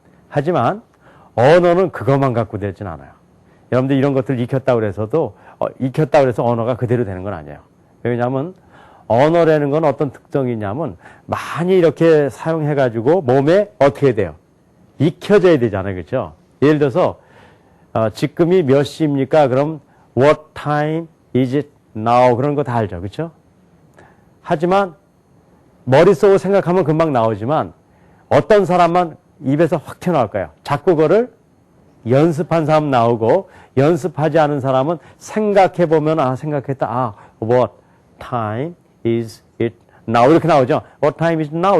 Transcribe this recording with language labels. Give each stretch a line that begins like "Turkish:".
Korean: 하지만 언어는 그것만 갖고 되진 않아요. 여러분들 이런 것들을 익혔다고 해서도 익혔다고 해서 언어가 그대로 되는 건 아니에요. 왜냐하면 언어라는 건 어떤 특성이 있냐면 많이 이렇게 사용해가지고 몸에 어떻게 돼요? 익혀져야 되잖아요. 그렇죠? 예를 들어서 지금이 몇 시입니까?
English: 그럼 what time is it now?
Korean: 그런 거 다 알죠. 그렇죠? 하지만 머릿속으로 생각하면 금방 나오지만 어떤 사람만 입에서 확 튀어나올 거예요. 자꾸 그거를 연습한 사람 나오고 연습하지 않은 사람은 생각해보면 생각했다.
English: what time is it now?
Korean: 이렇게 나오죠.
English: what time is it now?